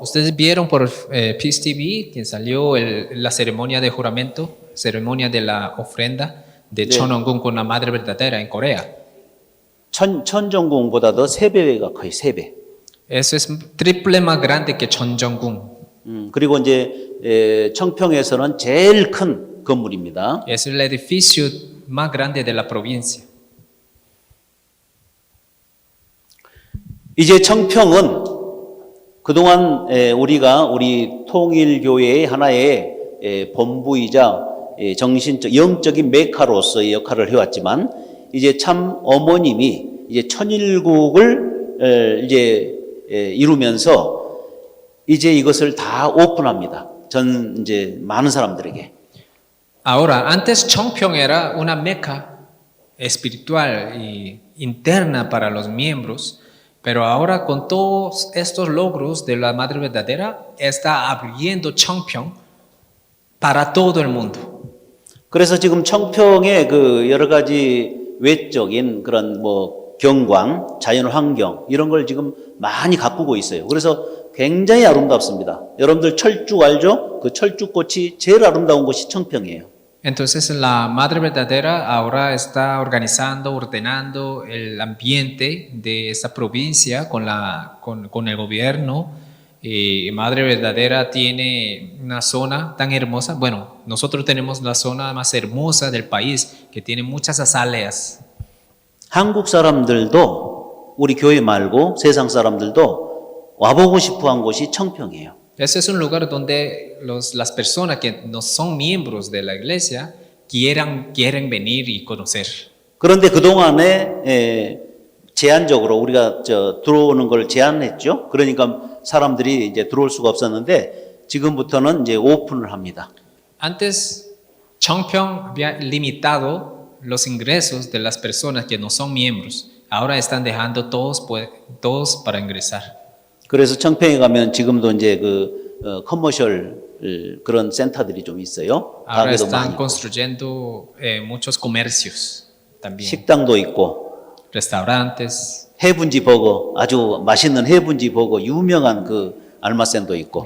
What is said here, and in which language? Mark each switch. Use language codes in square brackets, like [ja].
[es] Ustedes vieron por Peace TV que salió la ceremonia de juramento, ceremonia de la ofrenda de Chonongung con la madre verdadera en Corea. [ko] 천정궁보다도 3배가 거의 3배. [es] Eso es triple más grande que Chonjongung. [ko] 그리고 이제 청평에서는 제일 큰 건물입니다. [es] Es el edificio más grande de la provincia. [ko] 이제 청평은 그동안 우리 통일교회의 하나의 본부이자 정신적 영적인 메카로서의 역할을 해왔지만 이제 참 어머님이 이제 천일국을 이제 이루면서 이제 이것을 다 오픈합니다. 이제 많은 사람들에게. [es] Ahora, antes Chongpyong era una meca espiritual y interna para los miembros, pero ahora con todos estos logros de la Madre Verdadera está abriendo Chongpyong para todo el mundo. [ko] 그래서 지금 청평의 그 여러 가지 외적인 그런 뭐 경관, 자연 환경 이런 걸 지금 많이 가꾸고 있어요. 그래서 굉장히 아름답습니다. 여러분들 철쭉 알죠? 그 철쭉꽃이 제일 아름다운 곳이 청평이에요. [es] Entonces la Madre Verdadera ahora está organizando, ordenando el ambiente de esta provincia con el gobierno. Madre Verdadera tiene una zona tan hermosa. Bueno, nosotros tenemos la zona más hermosa del país que tiene muchas azaleas. [ko] 한국 사람들도 우리 교회 말고 세상 사람들도 와보고 싶어 한 곳이 청평이에요. [es] Ese es un lugar donde las personas que no son miembros de la iglesia quieren venir y conocer. [ko] 그런데 그동안에 제한적으로 우리가 들어오는 걸 제한했죠. 그러니까 사람들이 이제 들어올 수가 없었는데 지금부터는 이제 오픈을 합니다. [es] Antes, Chongpyeong había limitado los ingresos de las personas que no son miembros. Ahora están dejando todos para ingresar. [ko] 그래서 청평에 가면 지금도 이제 커머셜 그런 센터들이 좀 있어요. [es] Ahora [ko] 가게도 많이 [es] están [ko] 있고, [es] construyendo muchos comercios también, [ko] 식당도 있고, [es] restaurantes. [ko] 해분지 버거 아주 맛있는 해분지 버거 유명한 그 알마센도 있고.